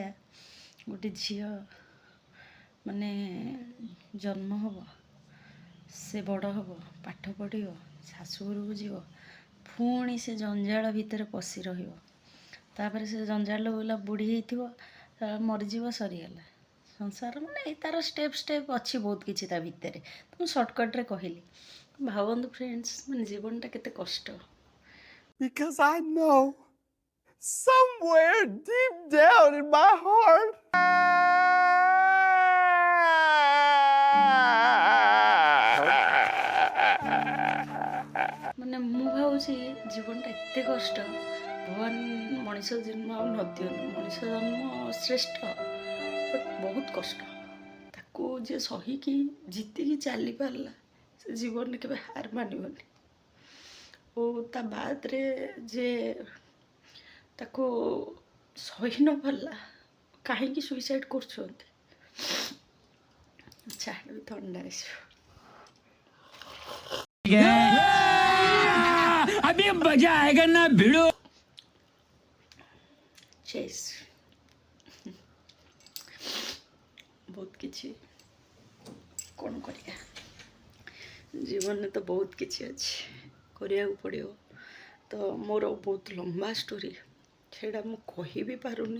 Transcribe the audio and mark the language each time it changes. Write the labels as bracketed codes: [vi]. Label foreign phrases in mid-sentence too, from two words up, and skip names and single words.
[or] ଗୋଟେ ଝିଅ ମାନେ ଜନ୍ମ ହେବ, ସେ ବଡ଼ ହେବ, ପାଠ ପଢ଼ିବ, ଶାଶୁଘରକୁ ଯିବ, ପୁଣି ସେ ଜଞ୍ଜାଳ ଭିତରେ ପଶି ରହିବ। ତାପରେ ସେ ଜଞ୍ଜାଳ ବୋଲା ବୁଢ଼ୀ ହେଇଥିବ, ମରିଯିବ, ସରିଗଲା ସଂସାର। ମାନେ ତାର ଷ୍ଟେପ୍ ଅଛି ବହୁତ କିଛି ତା ଭିତରେ। ତ ମୁଁ ସର୍ଟକଟ୍ରେ କହିଲି। ଭାବନ୍ତୁ ଫ୍ରେଣ୍ଡସ୍, ମାନେ ଜୀବନଟା କେତେ କଷ୍ଟ। [en] Because I know somewhere deep down in my heart [or] ମାନେ ମୁଁ ଭାବୁଛି ଜୀବନଟା ଏତେ କଷ୍ଟ, ଭଗବାନ ମଣିଷ ଜନ୍ମ ଆଉ ନ ଦିଅନ୍ତୁ। ମଣିଷ ଜନ୍ମ ଶ୍ରେଷ୍ଠ, ବଟ୍ ବହୁତ କଷ୍ଟ। ତାକୁ ଯିଏ ସହିକି ଜିତିକି ଚାଲିପାରିଲା, ସେ ଜୀବନରେ କେବେ ହାର ମାନିବନି। ଓ ତା ବାଦରେ ଯେ ତାକୁ ସହି ନ ପାରିଲା, କାହିଁକି ସୁଇସାଇଡ଼୍ କରୁଛନ୍ତି? ଚାହା ବି ଥଣ୍ଡା ଆସିବ। [hi] अभी मजा आएगा ना भिड़ो। [or] ଚେସ୍ ବହୁତ କିଛି କ'ଣ କରିବା, ଜୀବନରେ ତ ବହୁତ କିଛି ଅଛି, କରିବାକୁ ପଡ଼ିବ। ତ ମୋର ବହୁତ ଲମ୍ବା ଷ୍ଟୋରି, ସେଇଟା ମୁଁ କହିବି ପାରୁନି।